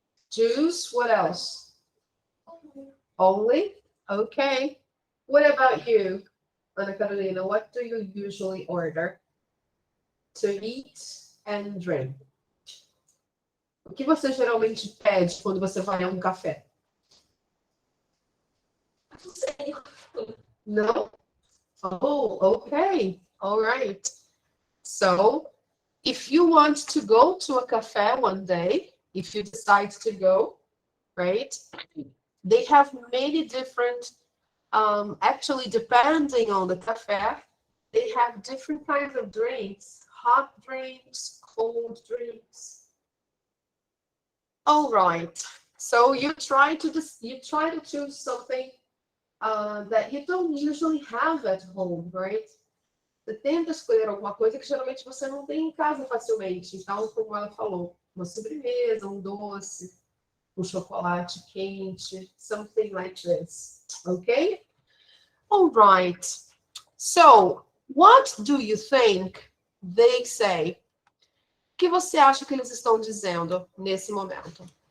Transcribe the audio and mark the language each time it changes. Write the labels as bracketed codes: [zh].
[en] Juice. What else? Only? Okay. What about you, Ana Carolina? What do you usually order to eat and drink? [pt] O que você geralmente pede quando você vai a um café? Não sei. [en] No? Oh, okay. All right. So, if you want to go to a cafe one day, if you decide to go, right? They have many different, actually, depending on the cafe, they have different kinds of drinks, hot drinks, cold drinks. All right. So you try to choose something that you don't usually have at home, right? [pt] Você tenta escolher alguma coisa que geralmente você não tem em casa facilmente. Então, como ela falou, uma sobremesa, um doce, um chocolate quente, [en] something like this. Okay? All right. So, what do you think they say? [pt] O que você acha que eles estão dizendo nesse momento?